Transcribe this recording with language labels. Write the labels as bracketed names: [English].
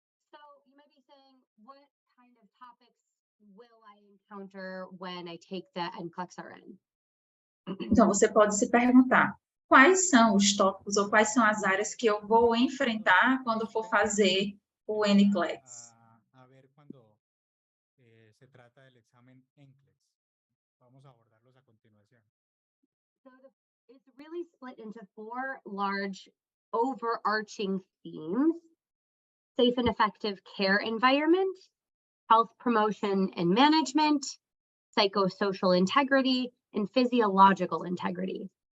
[English] So you might be saying, what kind of topics will I encounter when I take the NCLEX-RN? [Portuguese] Então, você pode se perguntar, quais são os tópicos ou quais são as áreas que eu vou enfrentar quando for fazer o NCLEX? [Spanish] A ver cuando se trata del examen NCLEX. Vamos a abordarlos a continuación. [English] So it's really split into 4 large overarching themes: safe and effective care environment, health promotion and management, psychosocial integrity, and physiological integrity.